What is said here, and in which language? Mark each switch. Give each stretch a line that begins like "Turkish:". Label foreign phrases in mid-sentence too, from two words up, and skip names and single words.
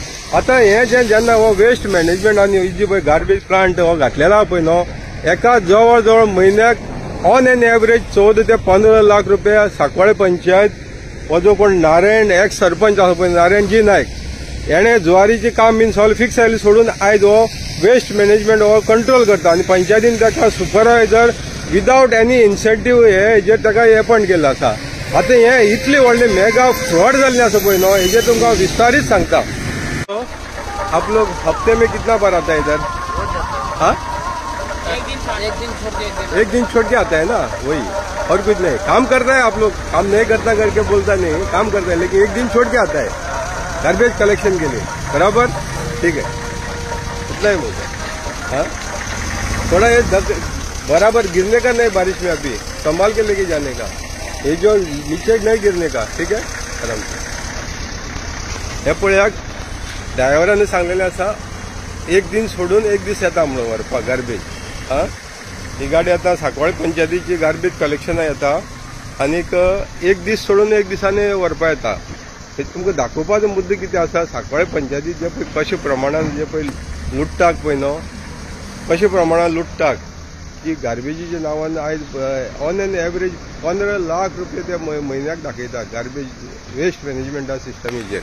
Konkani: आतां हे जेन्ना हो
English: waste management
Konkani: आनी ही जी पळय
English: garbage plant
Konkani: हो घातलेलो आहा पळय न्हू एका जवळ जवळ म्हयन्याक
English: on an average
Konkani: 14 ते 15 लाख रुपया सांकवाळे पंचायत हो जो कोण नारायण एक्स सरपंच आसा पळय नारायणजी नायक हेणे जुवारीचे काम बीन सगळें फिक्स आयलें सोडून आयज हो
English: waste management
Konkani: हो कंट्रोल करता आनी पंचायतीन ताका
English: supervisor without any incentive
Konkani: हेजेर ताका अपॉयंट केल्लो आसा. आतां हे इतले व्हडले
English: mega fraud
Konkani: जाल्ले आसा पळय न्हू हेजेर तुमकां विस्तारीत सांगता.
Hindi: आप लोग हफ्ते में कितना बार आता है इधर? हाँ एक दिन छोड़ के आता है ना वही और कुछ नहीं. काम करता है आप लोग काम नहीं करता करके बोलता नहीं काम करता है लेकिन एक दिन छोड़ के आता है
English: garbage collection
Hindi: के लिए. बराबर ठीक है इतना ही बोलता. हाँ थोड़ा ये बराबर गिरने का नहीं बारिश में अभी संभाल के लेके जाने का ये जो नीचे नहीं गिरने का. ठीक है आराम से.
Konkani: हे पळयाक ड्रायव्हरांनी सांगलेलें आसा
Hindi: एक दिन
Konkani: सोडून एक दीस येता म्हणून व्हरपाक गार्बेज. हाँ ही गाडी आतां सांकवाळे पंचायतीची गार्बेज कलेक्शनाक येता आनीक एक दीस सोडून एक दिसांनी व्हरपा येता. हे तुमकां दाखोवपाचो मुद्दो कितें आसा सांकवाळे पंचायतीत जे पळय कशे प्रमाणान जे पळय लुट्टाक पळय न्हू कशे प्रमाणान लुट्टाक की गार्बेजीच्या नांवान आयज
English: on an average
Konkani: 15 लाख रुपया ते म्हयन्याक दाखयता
English: garbage waste
Konkani: मॅनेजमेंटा सिस्टमीचेर.